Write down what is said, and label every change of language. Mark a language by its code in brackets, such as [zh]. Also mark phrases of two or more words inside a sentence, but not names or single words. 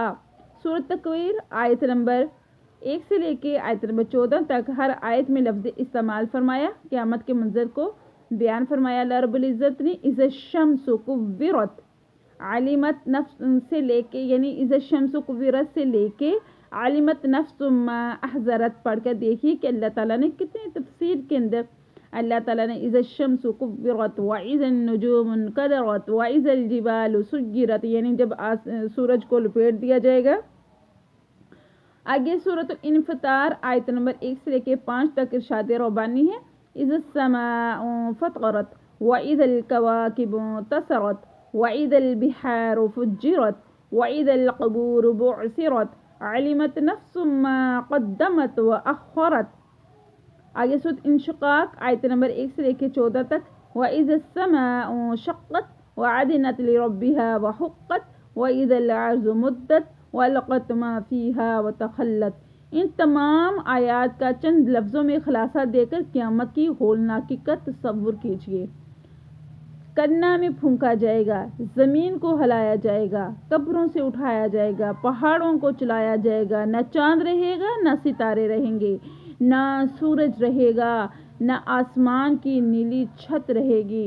[hi] सूरत तकवीर आयत नंबर 1 से लेके आयत नंबर 14 तक हर आयत में लफ्ज़ इस्तेमाल फरमाया, क़यामत के मंजर को बयान फरमाया। अल्लाह रब्बुल इज़्ज़त ने [ar] إذا الشمس كورت, علمت نفس [hi] से लेके, यानी [ar] إذا الشمس كورت [hi] से लेके [ar] علمت نفس ما أحضرت [hi] पढ़कर देखिए कि अल्लाह ताला ने कितनी तफसीर के अंदर अल्लाह ताला ने [ar] إذا الشمس كورت وإذا النجوم انكدرت وإذا الجبال سيرت, [hi] यानी जब सूरज को लपेट दिया जाएगा। आगे सूरत इन्फितार आयत नंबर 1 से लेके 5 तक इरशाद रब्बानी है। [ar] إذا السماء انفطرت وإذا الكواكب انتثرت وإذا البحار فجرت وإذا القبور بعثرت علمت نفس ما قدمت وأخرت. [hi] आगे सूरत इंशिक़ाक़ आयत नंबर 1 से लेके 14 तक [ar] وإذا السماء انشقت وأذنت لربها وحقت وإذا الأرض مدت وألقت ما فيها وتخلت. [hi] इन तमाम आयात का चंद लफ्ज़ों में खुलासा देकर क़यामत की होलनाकी का तसव्वुर कीजिए। कन्ना में फूंका जाएगा, ज़मीन को हिलाया जाएगा, कब्रों से उठाया जाएगा, पहाड़ों को चलाया जाएगा, न चाँद रहेगा न सितारे रहेंगे, न सूरज रहेगा, न आसमान की नीली छत रहेगी।